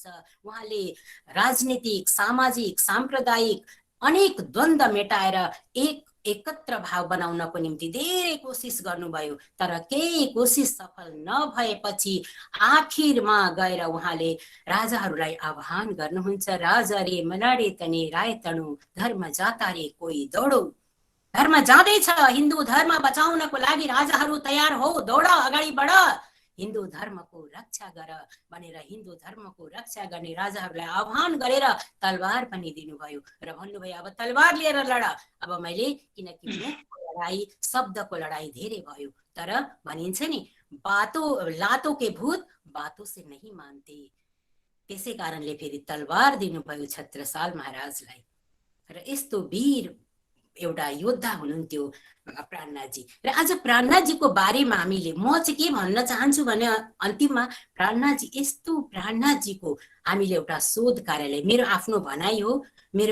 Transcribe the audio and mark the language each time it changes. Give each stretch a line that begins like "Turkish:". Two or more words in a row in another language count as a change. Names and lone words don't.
Nepali: उहाँले राजनीतिक, सामाजिक, सांप्रदायिक अनेक द्वन्द्व मेटाएर एकत्र भाव बनाउनको निम्ति धेरै कोसिस गर्नुभयो, तर केही कोसिस सफल नभएपछि आखिरमा गएर उहाँले राजाहरूलाई आह्वान गर्नुहुन्छ,
Gujarati: राजा रे मनाडे तने राय तनु धर्म जाता रे कोही दौडो।
Nepali: धर्म जाँदैछ, हिन्दू धर्म बचाउनको लागि राजाहरू तयार हो, दौड, अगाडि बढ, हिन्दू धर्मको रक्षा गर भनेर हिन्दू धर्मको रक्षा गर्ने राजाहरूलाई आह्वान गरेर तलवार पनि दिनुभयो र भन्नुभयो अब तलवार लिएर लड। अब मैले, किनकि मुखको लडाई, शब्दको लडाई धेरै भयो, तर भनिन्छ नि
Hindi: लातो के भूत बातों से नहीं मानते,
Nepali: त्यसै कारणले फेरि तलवार दिनुभयो छत्रसाल महाराजलाई। र यस्तो वीर एउटा योद्धा हुनुहुन्थ्यो प्राणनाथजी। र आज प्राणनाथजीको बारेमा हामीले, म चाहिँ के भन्न चाहन्छु भने अन्तिममा प्राणनाथजी, यस्तो प्राणनाथजीको हामीले एउटा शोध कार्यालय, मेरो आफ्नो भनाइ हो, मेरो